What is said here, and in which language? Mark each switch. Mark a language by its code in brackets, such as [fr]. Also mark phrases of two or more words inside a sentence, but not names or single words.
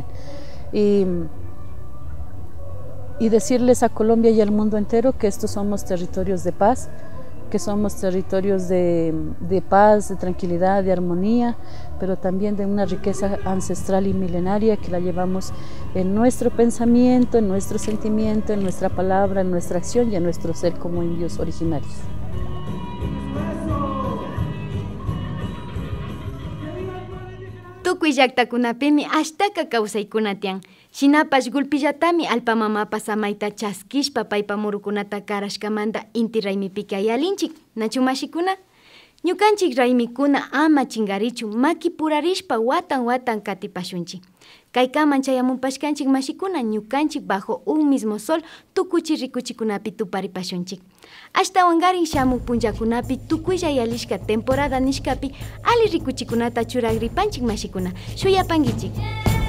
[es] Y decirles a Colombia y al mundo entero que estos somos territorios de paz, que somos territorios de paz, de tranquilidad, de armonía, pero también de una riqueza ancestral y milenaria que la llevamos en nuestro pensamiento, en nuestro sentimiento, en nuestra palabra, en nuestra acción y en nuestro ser como indios originarios. [qu] Tukuy llaqtakunapimi ashtaka kawsaykunatian. Shinapash gulpillatami alpamamapas samayta chaskishpa paypa murukunata karashkamanta Inti Raymipi ayalinchik. Nachu mashikuna? Ñukanchik raymikuna ama chingarichu, maki purarishpa watan katipashunchik. Kaykaman chayamunpashkanchik mashikuna, ñukanchik bajo un mismo sol tukuchi rikuchikunapi tuparipashunchik. Ashtawangarin shamuk punllakunapi tukuylla yalishka temporada nishkapi ali rikuchikunata churagripanchik mashikuna. Shuyapankichik.